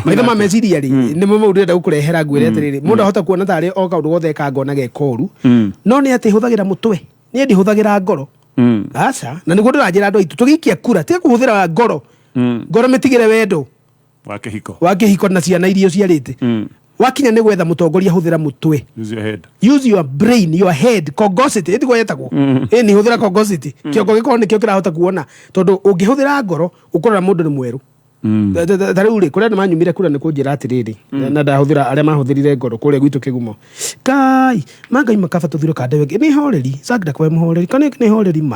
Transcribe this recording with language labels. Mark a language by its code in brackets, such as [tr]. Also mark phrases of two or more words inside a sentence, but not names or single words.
[ki] Maitho ma meciria rĩ, nĩmo maũndũ ndĩrenda gũkũrehera nguĩre atĩrĩrĩ. Mũndũ ahota kuona tarĩ o kaũndũ gothe kangona gekoru. No nĩ atĩ hũthagĩra mũtwe. Niĩ ndihũthagĩra ngoro. Aca, na nĩguo ndĩranjĩra andũ aitũ tũgĩikia kura, tiga kũhũthĩra ngoro. Ngoro mĩtigĩre wendo wa kĩhiko na ciana irio ciarĩte. wakinya nĩ gwetha mũtongoria hũthĩra mũtwe. [en] Use your brain, your head. [ki] Cogosity ĩtiko yetagwo ni hũthĩra cogosity. Kĩongo gĩkorwo nĩkĩo kĩrahota kuona tondũ ũngĩhũthĩra ngoro ũkorora mũndũ nĩ mweru. Tarĩu rĩ kũrĩa manyumire kura nĩ kũnjĩra atĩrĩrĩ na ndahũthĩra arĩa mahũthĩrire ngoro kũrĩa gwitũ Kĩgumo. Kai Mangai makaba tũthiro kande wege nĩ horeri Sagda kwa mũhoreri kana nĩ horeri ma.